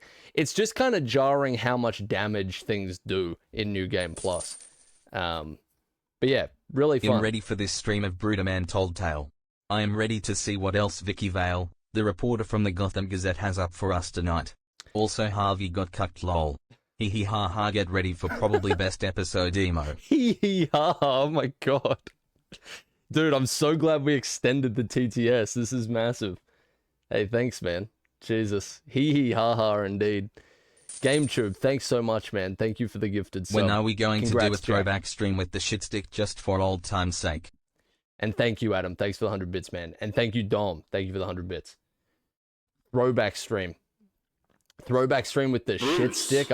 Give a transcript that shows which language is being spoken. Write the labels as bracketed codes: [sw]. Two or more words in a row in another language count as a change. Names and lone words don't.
[en] It's just kind of jarring how much damage things do in New Game Plus. But yeah, really fun. I'm ready for this stream of Brudeman Told Tale. I am ready to see what else Vicky Vale, the reporter from the Gotham Gazette, has up for us tonight. Also, Harvey got cucked, lol. Hee hee ha ha, get ready for probably best episode emo. Hee hee ha ha, oh my god. Dude, I'm so glad we extended the TTS. This is massive. Hey, thanks, man. Jesus. Hee hee ha ha, indeed. GameTube, thanks so much, man. Thank you for the gifted sub. When are we going to do a throwback Jack. stream with the shitstick just for old time's sake? And thank you, Adam. Thanks for the 100 bits, man. And thank you, Dom. Thank you for the 100 bits. Throwback stream. Throwback stream with the shit stick?